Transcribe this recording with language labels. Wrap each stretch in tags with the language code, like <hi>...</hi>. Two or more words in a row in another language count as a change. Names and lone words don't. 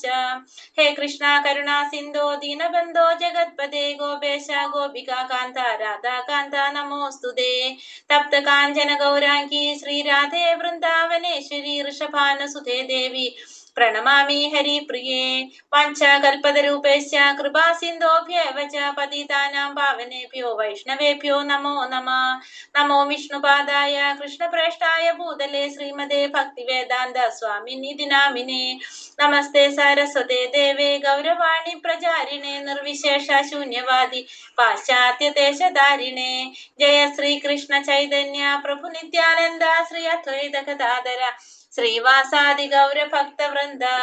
<sa>ഹേ കൃഷ്ണ കരുണാ സിന്ധോ ദീനബന്ധോ ജഗത്പദേ ഗോപേശ ഗോപികാ കാന്ത രാധാകാന്ത നമോസ്തുതേ. തപ്ത കാഞ്ചന ഗൗരാംഗി ശ്രീരാധേ വൃന്ദാവനേശ്വരി ഋഷഭാനുസുതേ ദേവി പ്രണമാമി ഹരിപ്രിയേ. വാഞ്ചാകൽപതരൂപേശ്ച കൃപാ സിന്ധോഭ്യവ ച പതിതാനാം പാവനേഭ്യോ വൈഷ്ണവേഭ്യോ നമോ നമഃ. നമോ വിഷ്ണുപാദായ കൃഷ്ണപ്രേഷ്ഠായ ഭൂതലേ ശ്രീമതേ ഭക്തിവേദാന്ത സ്വാമിനിധി നാമിനേ. നമസ്തേ സരസ്വതേ ദേവേ ഗൗരവാണി പ്രചാരിണേ നിർവിശേഷ ശൂന്യവാദി പാശ്ചാത്യ ദേശധാരിണേ. ജയ ശ്രീകൃഷ്ണ ചൈതന്യ പ്രഭു നിത്യാനന്ദ ശ്രീ അദ്വൈത ഗദാധര ശ്രീവാസാദി ഗൗര ഭക്തവൃന്ദ.</sa>